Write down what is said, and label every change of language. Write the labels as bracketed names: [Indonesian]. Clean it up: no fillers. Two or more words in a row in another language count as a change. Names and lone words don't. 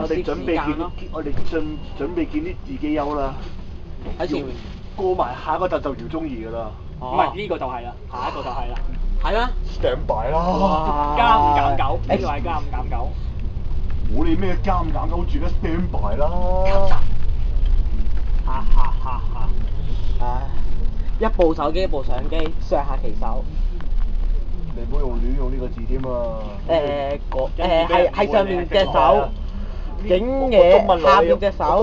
[Cantonese] 哋準備見，我哋準備見啲自己優啦。喺前面。過埋下一個集就姚宗儀㗎啦。唔係呢個就係啦，下一個就係啦。係咩？ [English] Stand by [Cantonese] 啦。加5減9，呢個係加5減9。我哋咩加5減9住得 [English] stand by [Cantonese] 啦。哈哈哈哈！唉，一部手機一部相機，上下其手。你唔好亂用呢個字添啊！係上面隻手影嘢，下邊隻手。